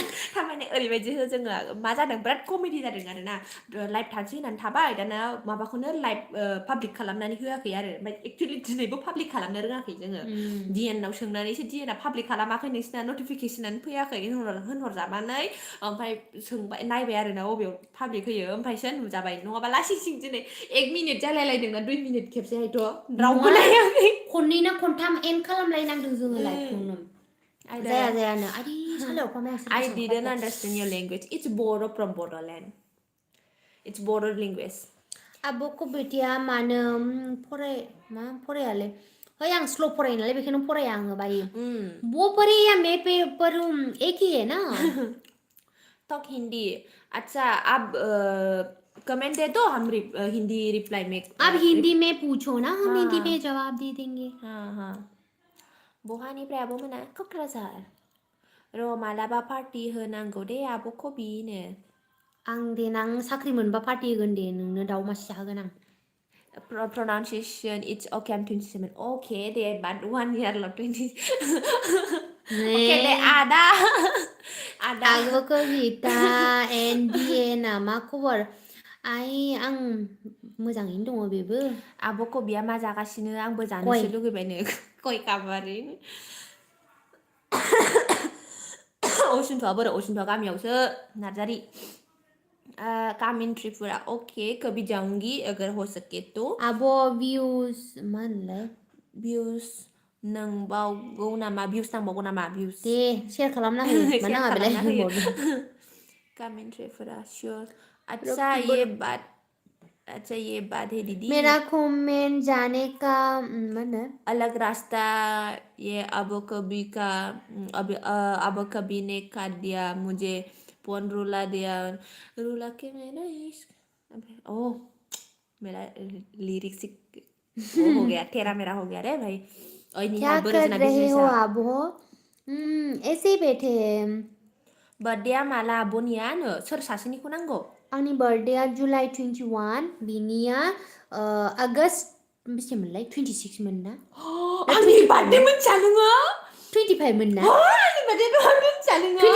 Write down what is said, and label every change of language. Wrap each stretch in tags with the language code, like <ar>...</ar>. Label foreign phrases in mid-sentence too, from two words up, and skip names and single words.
<brx>थारमाने ओरैबायदि जोङो मा जादों बिराद कमेडि जादों आरोना लाइभ थानोसै होननानै थाबाय दाना माबाखौनो लाइभ पाब्लिक खालामनानै होआखै आरो ओमफ्राय एक्चुवेलि दिनैबो पाब्लिक खालामनो रोङाखै जोङो डिएनआव सोंनानैसो डिएनआ पाब्लिक खालामाखै नोंसिना नटिफिकेसनानो फैयाखै होनहरजाबानै ओमफ्राय सोंबाय नायबाय आरोना बबेयाव पाब्लिक होयो ओमफ्रायसो नुजाबाय नङाबा लासिं सिं दिनै 1 मिनिट जालायलायदोंना 2 मिनिट खेबसेहायथ' रावबो नायाखै खननै ना खनथाम एन्ड खालामलायनांदों जोङो लाइभखौनो जायानो आदि</brx> <en>I didn't understand your language. It's Bodo from Bodoland. It's Bodo language.</en> <brx>आब' कबिताया मानो फरायालै है आं स्ल' फरायो नालाय बेखायनो फराया आङो बायो वो</brx> <hi>पढ़े मैं पर एक ही है ना टॉक हिंदी अच्छा आप कमेंट दे दो हम हिंदी रिप्लाई में आप हिंदी में पूछो ना हम हिंदी में जवाब दे देंगे</hi> <brx>हाँ बहानिफ्राय आब'मोना क'क्राझार र' मालाबा पार्टि होनांगौ दे आब' कबिनो आं देनां साख्रि मोनबा पार्टि होगोन दे नोंनो दाउ मासे जाहोगोन आं</brx> <en>pronunciation it's okay I'm 27 okay deh but 1 year lo 20 okay deh ada</en> <brx>Aku Kabita and Diana मा खबर? आं मोजाङैनो दङ बेबो आब' कबिया मा जागासिनो आंबो गय जानोसो लुगैबायनो गय काबारि असिन्थ'आ बोरो असिन्थ'आ गामियावसो नार्जारि</brx> <en>come in Tripura okay</en> <hi>कभी जाऊंगी अगर हो सके तो</hi> <brx>आब' भिउस मा होनलाय भिउस नोंबावगौ नामा भिउस नांबावगौ नामा भिउस दे शेयार खालामना हो मा शेयार नाङा बेलाय खालामना होयो होनबावदों</brx> <en>come in Tripura sure</en> <brx>रक्टुबर</brx> <hi>अच्छा ये बात है दीदी मेरा कमेंट जाने का</hi> <brx>मा होनो</brx> <hi>अलग रास्ता ये अब कभी ने काट दिया मुझे फोन रुला दिया रुला के मेरा इश्क ओह मेरा लिरिक्स वो हो गया तेरा मेरा हो गया रे भाई क्या कर रहे हो आप हो ऐसे ही बैठे हैं</hi> <brx>बर्थडेआ माला आब'नियानो सोर सासेनिखौ नांगौ आंनि बर्थडेआ जुलाइ 21 बिनिया आगस्ट बेसेमोनलाय 26 मोन ना आंनि बार्थडे मोनथिया नोङो 25 मोन ना आंनि बार्थडे मोनथिया नोङो</brx>